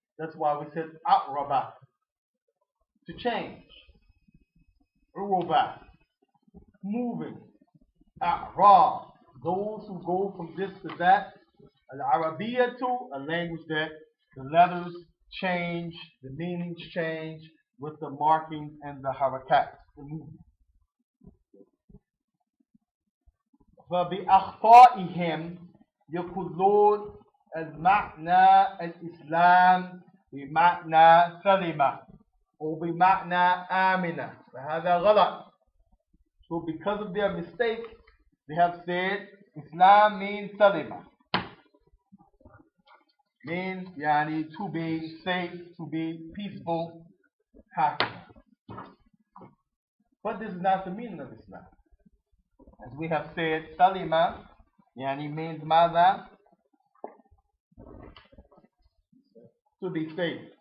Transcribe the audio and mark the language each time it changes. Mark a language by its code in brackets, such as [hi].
[en] That's why we said A'raba. To change. Uruba. Moving. A'rab. Those who go from this to that. Al-Arabiya to a language that the letters change, the meanings change with the markings and the harakat, the movement. [ar] فبأخطائهم يقولون المعنى الإسلام بمعنى سلمة أو بمعنى آمنة فهذا غلط. [en] So because of their mistake, they have said Islam means salima. Means yani to be safe, to be peaceful, happy. But this is not the meaning of Islam. As we have said, Salima yani means mother, to be safe.